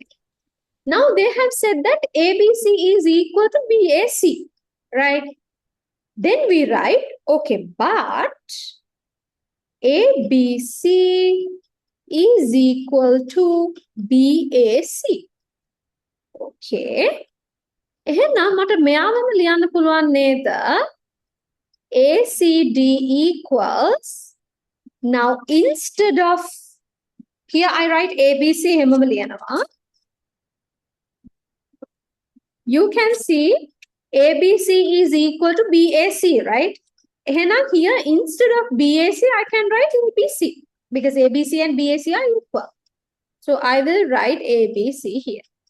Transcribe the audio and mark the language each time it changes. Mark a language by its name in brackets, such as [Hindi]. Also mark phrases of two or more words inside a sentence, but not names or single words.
[English] Now they have said that ABC is equal to BAC, right? Then we write, okay, but ABC is equal to BAC. Okay. [Sinhala] එහෙනම් මට මෙයාවම ලියන්න පුළුවන් නේද? [English] ACD equals, now instead of, here I write ABC [Sinhala] එහෙමම ලියනවා. [English] You can see ABC is equal to BAC, right? එහෙනම් here instead of BAC I can write ABC because ABC and BAC are equal. So I will write ABC here.